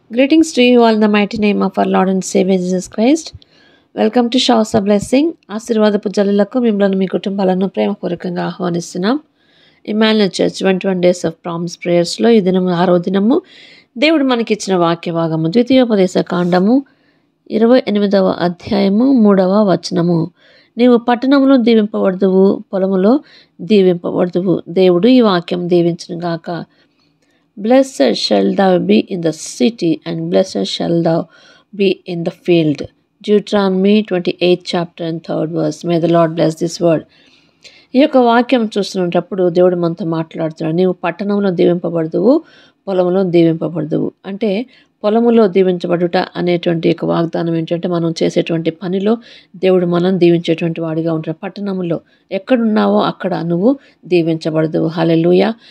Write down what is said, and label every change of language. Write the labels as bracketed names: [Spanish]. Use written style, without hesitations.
[English] Greetings to you all in the mighty name of our Lord and Savior Jesus Christ. Welcome to showers of blessing. [Telugu] ఆశీర్వాదపు జల్లులకు మిమ్మల్ని మీ కుటుంబాలను ప్రేమపూర్వకంగా ఆహ్వానిస్తున్నాం. Emmanuel church 21 days of promise ప్రేయర్స్లో ఈ దినము 6వ దినము దేవుడు మనకిచ్చిన వాక్య భాగము ద్వితీయోపదేశ కాండము 28వ అధ్యాయము 3వ వచనము. నీవు పట్టణములో దీవింపబడుదువు, పొలములో దీవింపబడుదువు. దేవుడు ఈ వాక్యం దీవించును గాక. [English] Blessed shall thou be in the city, and blessed shall thou be in the field. Deuteronomy 28th chapter and 3rd verse. May the Lord bless this word. [Telugu] ఈ యొక్క వాక్యం చూస్తున్నప్పుడు దేవుడు మనతో మాట్లాడుతున్నాడు. నీవు పట్టణంలో దీవింపబడుదువు, పొలంలో దీవింపబడుదువు. అంటే పొలములో దీవించబడుట అనేటువంటి ఒక వాగ్దానం ఏంటంటే మనం చేసేటువంటి పనిలో దేవుడు మనం దీవించేటువంటి వాడిగా ఉంటాడు. పట్టణంలో ఎక్కడున్నావో అక్కడ నువ్వు దీవించబడదువు. హల్లెలూయా.